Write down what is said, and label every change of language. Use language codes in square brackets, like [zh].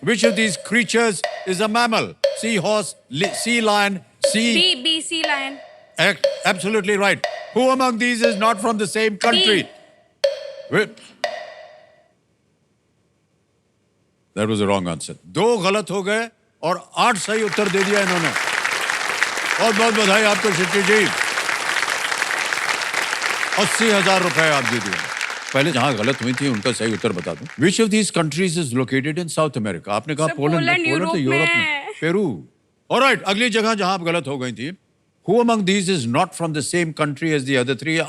[en] Which of these creatures is a mammal? Seahorse, sea lion, sea. B sea lion Absolutely right. Who among these is not from the same country? Wait. That was the wrong answer. [hi] 2 गलत हो गए और 8 सही उत्तर दे दिया इन्होंने. बहुत बहुत बधाई आपको शिट्टी जी. 80,000 रुपए आप दे दिए. पहले जहां गलत हुई थी उनका सही उत्तर बता दूं. [en] Which of these countries is located in South America? [hi] आपने कहा [en] Sir, [hi] पोलैंड पोलैंड तो यूरोप यूरोप में. में. पेरू. ऑलराइट, अगली जगह जहां आप गलत हो गई थी. [en] Who among these is not from the same country as the other three?